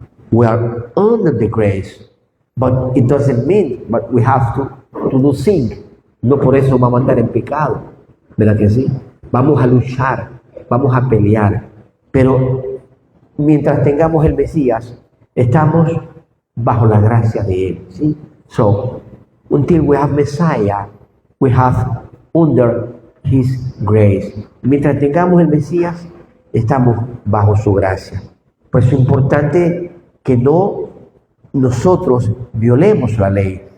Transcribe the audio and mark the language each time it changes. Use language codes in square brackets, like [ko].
[en] We are under the grace. But it doesn't mean but we have to do sin. [es] No por eso vamos a andar en pecado. ¿Verdad que sí? Vamos a luchar, vamos a pelear. Pero mientras tengamos el Mesías, estamos bajo la gracia de Él. ¿Sí? [en] So, until we have Messiah, we have under His grace. [es] Mientras tengamos el Mesías, estamos bajo su gracia. Por eso es importante que no nosotros violemos la ley.